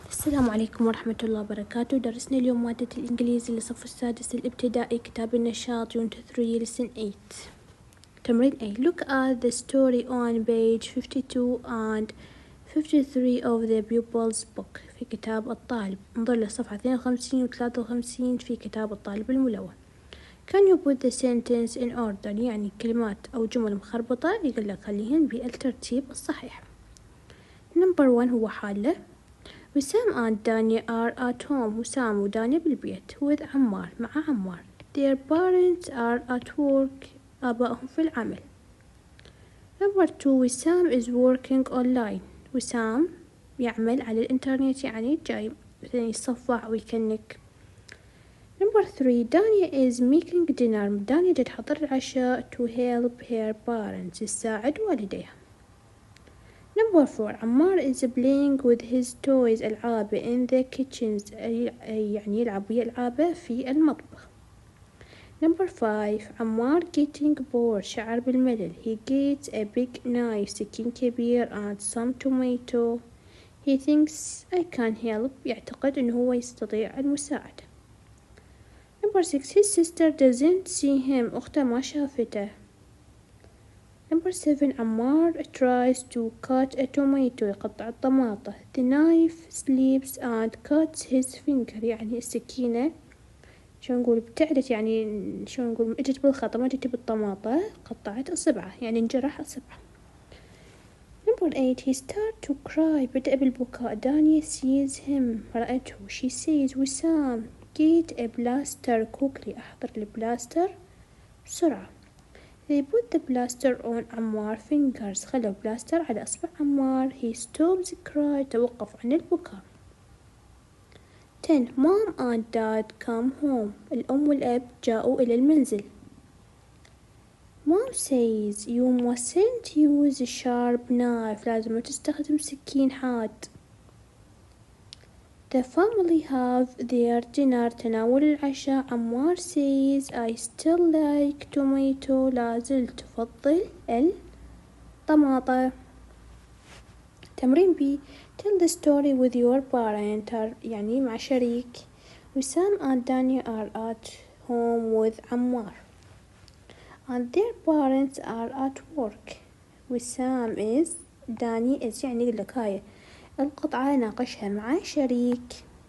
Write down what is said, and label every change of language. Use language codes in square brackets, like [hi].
[ar] السلام عليكم ورحمة الله وبركاته. درسنا اليوم مادة الإنجليزي للصف السادس الابتدائي، كتاب النشاط [en] Unit 3 Lesson 8. [ar] تمرين A. [en] Look at the story on page 52 and 53 of the pupil's book. [ar] في كتاب الطالب. انظر لصفحة 52 و 53 في كتاب الطالب الملون. [en] Can you put the sentence in order؟ [ar] يعني كلمات أو جمل مخربطة يقول لك خليهن بالترتيب الصحيح. [en] Number 1 [ar] هو حالة. [en] Wisam and Dania are at home. [ar] وسام ودانيا بالبيت [en] with [ar] عمار مع عمار. [en] Their parents are at work. [ar] آبائهم في العمل. [en] Number 2 Wisam is working online. [ar] وسام يعمل على الإنترنت، يعني جاي مثلا يتصفح ويكنك. [en] Number 3 Dania is making dinner. دانيا [ar] تحضر العشاء [en] to help her parents. [ar] تساعد والديها. [en] Number 4 Ammar is playing with his toys. [ar] ألعابه [en] in the kitchen، [ar] يعني يلعب ويا ألعابه في المطبخ. [en] Number 5 Ammar getting bored. [ar] شعر بالملل. [en] He gets a big knife. [ar] سكين كبير [en] and some tomato. He thinks I can help. [ar] يعتقد إنه هو يستطيع المساعدة. [en] Number 6 his sister doesn't see him. [ar] أخته ما شافته. [en] Number 7 Ammar tries to cut a tomato. [ar] يقطع الطماطة. [en] The knife slips and cuts his finger. [ar] يعني السكينة شو نقول ابتعدت، يعني شو نقول اجت بالخطأ، ما جت بالطماطة، قطعت الصبعة، يعني انجرح الصبعة. [en] Number 8 he started to cry. [ar] بدأ بالبكاء. [en] Dania sees him. [ar] رأته. [en] She says Wisam get a plaster quickly. [ar] أحضر البلاستر بسرعة. [en] They put the plaster on Ammar fingers. [ar] خلوا بلاستر على أصبع عمار. [en] He stops cry. [ar] توقف عن البكاء. [en] 10 Mom and Dad come home. [ar] الأم والأب جاءوا إلى المنزل. [en] Mom says you mustn't use a sharp knife. [ar] لازم تستخدم سكين حاد. [en] The family have their dinner. [ar] تناول العشاء. [en] Ammar says I still like tomato. [ar] لازلت أفضل الطماطة. تمرين B. [en] Tell the story with your parent. [ar] يعني مع شريك. [en] Wisam and Dania are at home with Ammar and their parents are at work. [ar] وسام is داني is يعني يقول لك هاي القطعة ناقشها مع شريك.